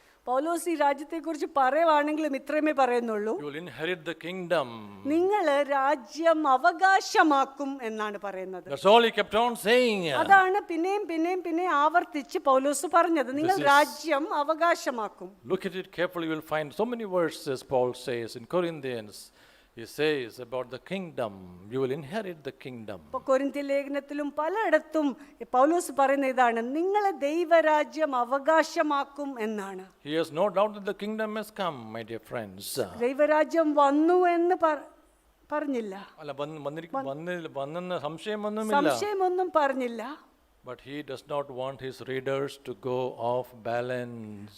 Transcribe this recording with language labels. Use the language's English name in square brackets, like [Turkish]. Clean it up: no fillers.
[Malayalam] പൗലോസ് ഈ രാജ്യത്തെക്കുറിച്ച് പറയുവാണെങ്കിലും ഇത്രയുമേ പറയുന്നുള്ളൂ, [English] You will inherit the kingdom. [Malayalam] നിങ്ങൾ രാജ്യം അവകാശമാക്കും എന്നാണ് പറയുന്നത്. [English] That's all he kept on saying. [Malayalam] അതാണ് പിന്നെയും ആവർത്തിച്ച് പൗലോസ് പറഞ്ഞത്, നിങ്ങൾ രാജ്യം അവകാശമാക്കും. [English] Look at it carefully, you will find so many verses Paul says in Corinthians. He says about the kingdom, you will inherit the kingdom. [Malayalam] ഇപ്പോൾ കൊരിന്ത്യ ലേഖനത്തിലും പലയിടത്തും പൗലോസ് പറയുന്ന ഇതാണ്, നിങ്ങളെ ദൈവരാജ്യം അവകാശമാക്കും എന്നാണ്. [English] He has no doubt that the kingdom has come, my dear friends. [Malayalam] ദൈവരാജ്യം വന്നു എന്ന് പറഞ്ഞില്ല, അല്ല വന്നെന്ന് സംശയമൊന്നുമില്ല. സംശയമൊന്നും പറഞ്ഞില്ല. [English] But he does not want his readers to go off balance.